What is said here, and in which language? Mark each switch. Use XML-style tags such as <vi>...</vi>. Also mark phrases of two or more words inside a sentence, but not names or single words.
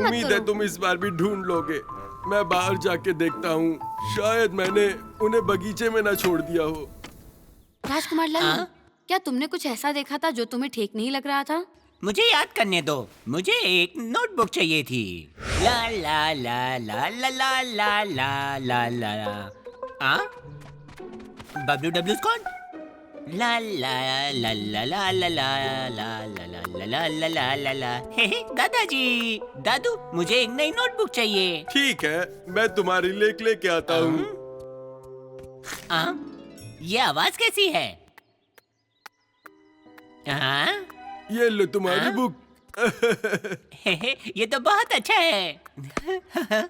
<hi>उम्मीद है करो। तुम इस बार भी ढूंढ लोगे। मैं बाहर जाके देखता हूँ। शायद मैंने उन्हें बगीचे में ना छोड़ दिया हो। राजकुमार लाल, क्या तुमने कुछ ऐसा देखा था जो तुम्हें ठीक नहीं लग रहा था? मुझे याद करने दो। मुझे एक नोटबुक चाहिए थी। ला ला ला ला ला ला ला ला ला ला। बबलू डब्लू स्कॉट। ला ला ला ला ला ला ला ला ला ला ला ला ला ला ला। दादाजी, दादू, मुझे एक नई नोटबुक चाहिए। ठीक है, मैं तुम्हारे लिए एक लेके आता हूँ। ये आवाज कैसी है? ये लो तुम्हारी बुक। ये तो बहुत अच्छा है।</hi>